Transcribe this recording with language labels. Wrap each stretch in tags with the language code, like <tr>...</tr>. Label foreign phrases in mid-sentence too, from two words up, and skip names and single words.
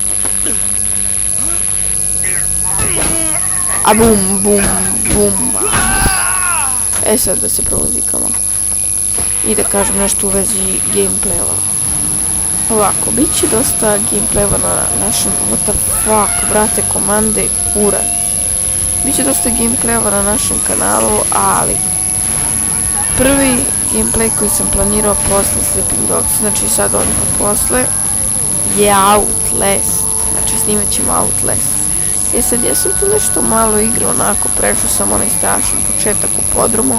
<bs>A bum. E sad da se provozikamo. I da kažem nešto u vezi gameplaya. Ovako, bit će dosta gameplaya na našem,</bs> <en>what the fuck,</en> <bs>brate, komande, kurac. Biće dosta gameplaya na našem kanalu, ali prvi gameplay koji sam planirao posle Sleeping Dogs, znači sad odmah posle, je Outlast. Znači snimat ćemo Outlast. Sad ja sam tu nešto malo igrao, onako prešao sam onaj strašan početak u podrumu.</bs>